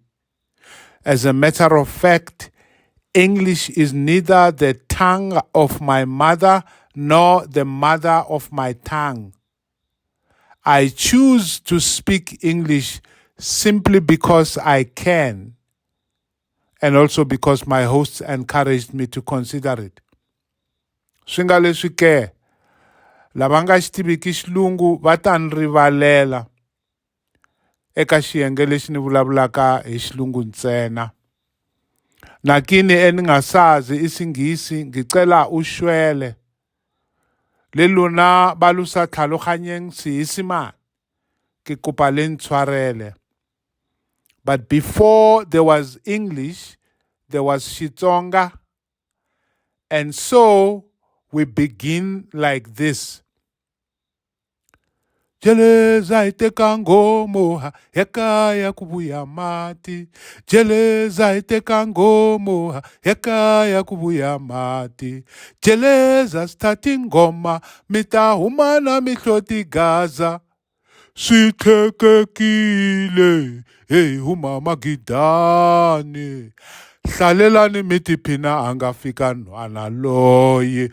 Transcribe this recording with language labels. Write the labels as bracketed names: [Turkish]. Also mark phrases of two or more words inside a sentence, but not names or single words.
[English] As a matter of fact, English is neither the tongue of my mother nor the mother of my tongue. I choose to speak English simply because I can, and also because my hosts encouraged me to consider it. [Tsonga] Swi nga leswi ke lava nga xi tiviki xilungu va ta ni rivalela eka xiyenge lexi ni vulavulaka hi xilungu ntsena. [Zulu] Nakini ni nga sazi isingisi ngicela ushwele [Tswana] le lona ba lo sa tlhaloganyeng Seesimane ke kopa le ntshwarele. [English] But before there was English, there was Xitsonga, and so we begin like this. [Tsonga] Jeleza iteka ngomoha yakaya kubuya mati. Jeleza iteka ngomoha yakaya kubuya mati. Jeleza stati ngoma mita humana mihloti Gaza. Sithekekile hey huma magidane. Hlalelani mitiphina angafika nhwana loye.